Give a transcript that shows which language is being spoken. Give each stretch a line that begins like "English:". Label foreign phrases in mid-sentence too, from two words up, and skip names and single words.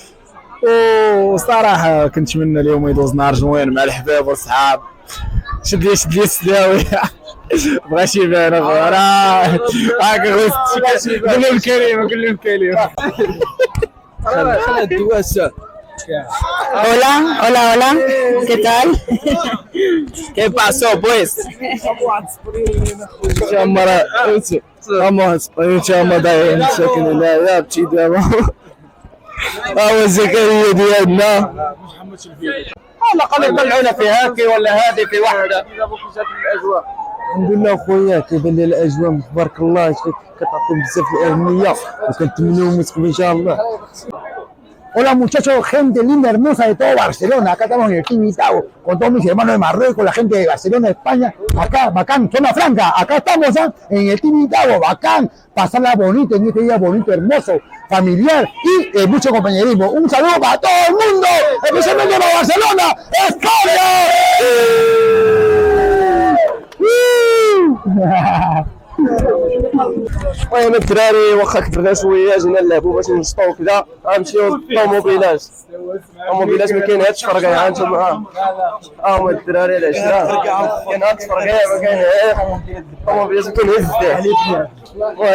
Arabic: وصراحه كنتمنى اليوم يدوز نهار زوين مع الحباب والصحاب. شد لي السداوي بغا شي بان اخويا راه هاكا قول لهم كريم. خالد دواسه.
Spanish: Hola, hola, hola, ¿qué tal? ¿Qué pasó pues?
Arabic: vamos ساكن هنايا بشي دابا. هو زكريا ديالنا والله قالوا يطلعونا في هاكي ولا هذه في واحده. الحمد لله خويا كيبان لي الاجواء تبارك الله كتعطيهم بزاف الاهميه وكنتمنوا مسكم ان شاء الله.
Spanish: Hola muchachos, gente linda, hermosa de todo Barcelona. Acá estamos en el Tibitao con todos mis hermanos de Marruecos, la gente de Barcelona, España. Acá, bacán, zona franca. Acá estamos en el Tibitao, bacán. Pasarla bonito en este día bonito, hermoso, familiar y mucho compañerismo. Un saludo para todo el mundo, especialmente para Barcelona. ¡España!
Arabic: المهم الدراري واخا كبرنا شويه جينا نلعبوا باش نشطوا كذا غنمشيو للطوموبيلات. الطوموبيلات ما كاينهاش فرقه ها انتم هما الدراري العشره كاين هاد الفرقه ما كاينهاش الطوموبيلات ما كاينهاش بزاف.